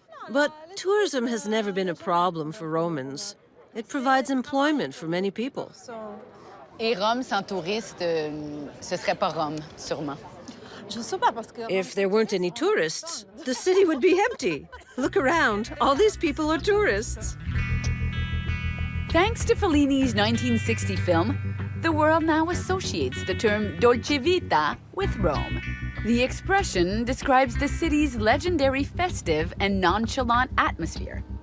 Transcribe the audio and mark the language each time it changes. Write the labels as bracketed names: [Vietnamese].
[English] But tourism has never been a problem for Romans. It provides employment for many people. [French] Et Rome sans touristes, ce serait pas Rome, sûrement. Je sais pas parce que. [English] If there weren't any tourists, the city would be empty. Look around, all these people are tourists. Thanks to Fellini's 1960 film, the world now associates the term dolce vita with Rome. The expression describes the city's legendary festive and nonchalant atmosphere.